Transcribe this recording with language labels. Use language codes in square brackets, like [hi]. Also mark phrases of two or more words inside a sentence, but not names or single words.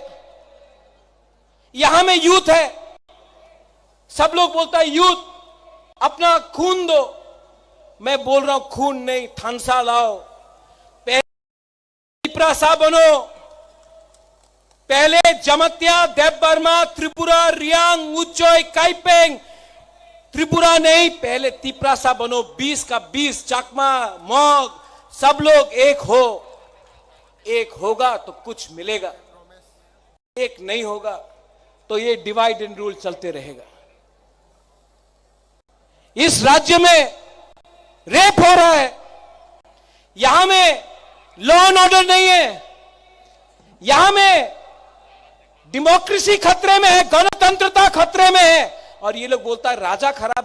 [hi] यहां में यूथ है, सब लोग बोलता है यूथ, अपना खून दो। मैं बोल रहा हूं खून नहीं, थानसा लाओ, तिप्रासा बनो। पहले जमत्या, देवबर्मा, त्रिपुरा, रियांग, उच्चोय, काइपेंग, त्रिपुरा नहीं, पहले तिप्रासा बनो। 20 का 20, चकमा, मोग, सब लोग एक हो। एक होगा तो कुछ मिलेगा, एक नहीं होगा तो ये [en] divide and rule [hi] चलते रहेगा। इस राज्य में रेप हो रहा है, यहां में [en] law and order [hi] नहीं है, यहां में डेमोक्रेसी खतरे में है, गणतंत्रता खतरे में है, और ये लोग बोलता है राजा खराब है।